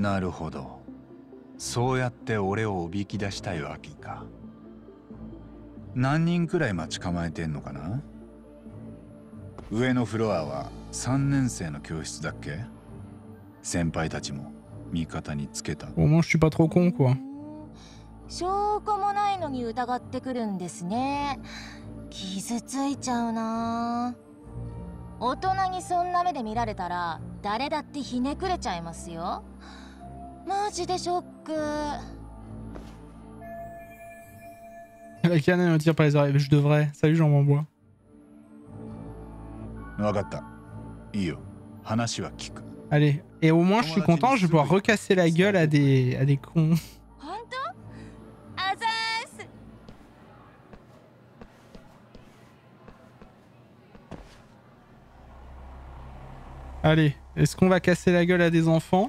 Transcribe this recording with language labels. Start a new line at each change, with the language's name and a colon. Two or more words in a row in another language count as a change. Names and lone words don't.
Japanese: なるほど、そうやって俺をおびき出したいわけか。何人くらい待ち構えてんのかな？上のフロアは3年生の教室だっけ？先輩たちも味方につけた。
French: Au moins, je suis pas trop con, quoi.
Japanese: 証拠もないのに疑ってくるんですね。傷ついちゃうな。大人にそんな目で見られたら誰だってひねくれちゃいますよ。マジでショック。
French: La canne me tire par les oreilles. Je devrais. Salut Jean Mambois.
Japanese: 分かった。いいよ。話は聞く。
French: Allez. Et au moins, je suis content, je vais pouvoir recasser la gueule à des cons. Allez, est-ce qu'on va casser la gueule à des enfants?